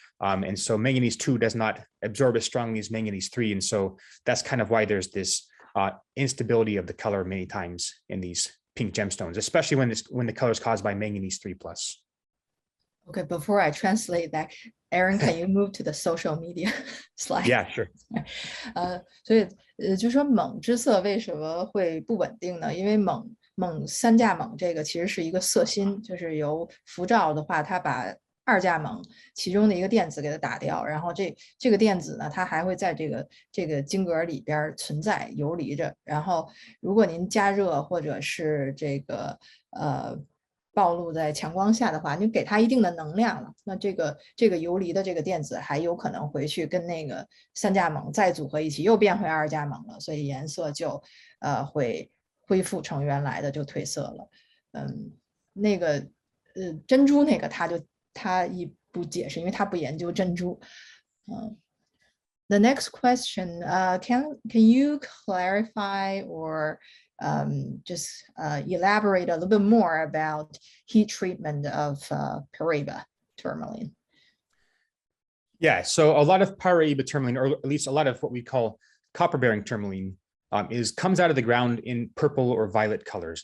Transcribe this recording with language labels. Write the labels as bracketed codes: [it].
[en] And so manganese 2 does not absorb as strongly as manganese 3. And so that's kind of why there's this instability of the color many times in these pink gemstones, especially when the color is caused by manganese 3+. Okay, before I translate that, Aaron, can you move to the social media slide? Yeah, sure. [zh] 所以就说锰之色为什么会不稳定呢？因为三价锰这个其实是一个色芯，就是由辐照的话，它把2价锰其中的一个电子给它打掉，然后这个电子呢，它还会在这个晶格里边存在游离着。然后如果您加热或者是这个暴露在强光下的话，你给它一定的能量了，那这个游离的这个电子还有可能回去跟那个3价锰再组合一起，又变回2价锰了，所以颜色就会恢复成原来的，就褪色了。那个珍珠那个他一不解释，因为他不研究珍珠。 [en] The next question, can you clarify or just elaborate a little bit more about heat treatment of Pareba tourmaline. Yeah, so a lot of Pareba tourmaline, or at least a lot of what we call copper-bearing tourmaline, comes out of the ground in purple or violet colors.